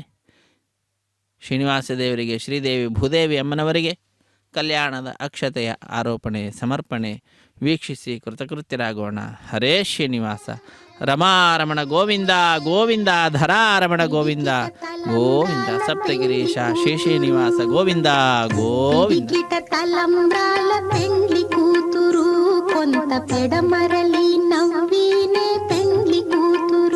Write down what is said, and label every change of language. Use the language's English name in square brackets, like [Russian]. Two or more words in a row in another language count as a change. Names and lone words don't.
[Kannada] ಶ್ರೀನಿವಾಸ ದೇವರಿಗೆ, ಶ್ರೀದೇವಿ ಭೂದೇವಿ ಅಮ್ಮನವರಿಗೆ ಕಲ್ಯಾಣದ ಅಕ್ಷತೆಯ ಆರೋಪಣೆ ಸಮರ್ಪಣೆ ವೀಕ್ಷಿಸಿ ಕೃತಕೃತ್ಯರಾಗೋಣ. ಹರೇ ಶ್ರೀನಿವಾಸ. ರಮಾರಮಣ ಗೋವಿಂದ ಗೋವಿಂದ, ಧರಾರಮಣ ಗೋವಿಂದ ಗೋವಿಂದ, ಸಪ್ತಗಿರೀಶ ಶ್ರೀನಿವಾಸ ಗೋವಿಂದ ಗೋವಿಂದ. [Telugu] కిట తలంబ్రాల పెండ్లి కూతురు, కొంత పెడమరలి నవ్వినే పెండ్లి కూతురు.